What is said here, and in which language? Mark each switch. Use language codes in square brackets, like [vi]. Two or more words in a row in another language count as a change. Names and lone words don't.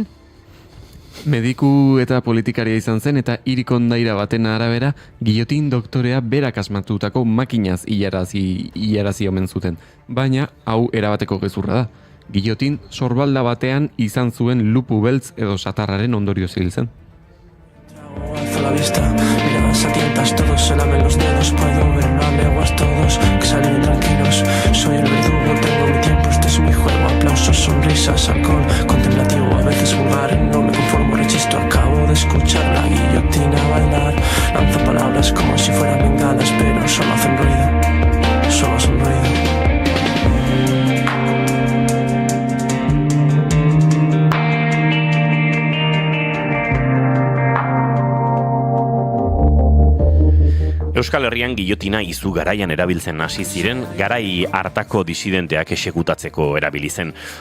[eu] Mediku eta politikaria izan zen eta hirikondaira baten arabera Guillotin doktorea berak asmatutako makinaz hilarazi omen zuten. Baina hau erabateko gezurra da. Guillotin sorbalda batean izan zuen lupu beltz edo satarraren ondorioz hil zen. [es] Alzo la vista, miradas a tientas, todos se lamen los dedos, puedo ver a leguas todos que salen tranquilos. Soy el verdugo, tengo mi tiempo, este es mi juego, aplausos, sonrisas, alcohol, contemplativo, a veces vulgar, no me conformo, rechisto, acabo de escuchar la guillotina bailar. Lanzo palabras como si fueran bengalas, pero solo hacen ruido, solo hacen ruido. [eu] Euskal Herrian gillotina izu garaian erabiltzen hasi ziren, garai hartako disidenteak exekutatzeko erabili zen.